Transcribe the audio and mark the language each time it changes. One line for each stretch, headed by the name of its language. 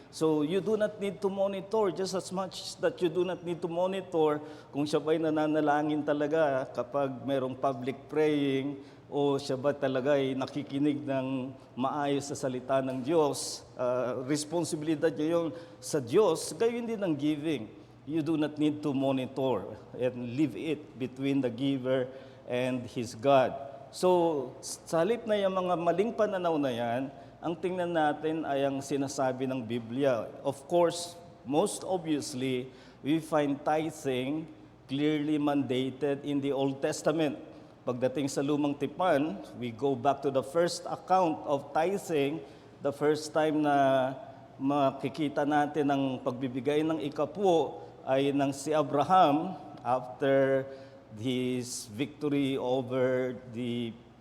English: So you do not need to monitor
Filipino: just as much that you do not need to monitor kung siya ba'y nananalangin talaga kapag mayroong public praying o siya ba talaga ay nakikinig ng maayos sa salita ng Diyos. Responsibilidad niya yun sa Diyos, gayon din ang giving.
English: You do not need to monitor and leave it between the giver and his God.
Filipino: So, sa halip na yung mga maling pananaw na yan, ang tingnan natin ay ang sinasabi ng Biblia.
English: Of course, most obviously, we find tithing clearly mandated in the Old Testament.
Filipino: Pagdating sa Lumang Tipan,
English: we go back to the first account of tithing, the first time
Filipino: na makikita natin ang pagbibigay ng ikapwo ay ng si Abraham
English: after his victory over the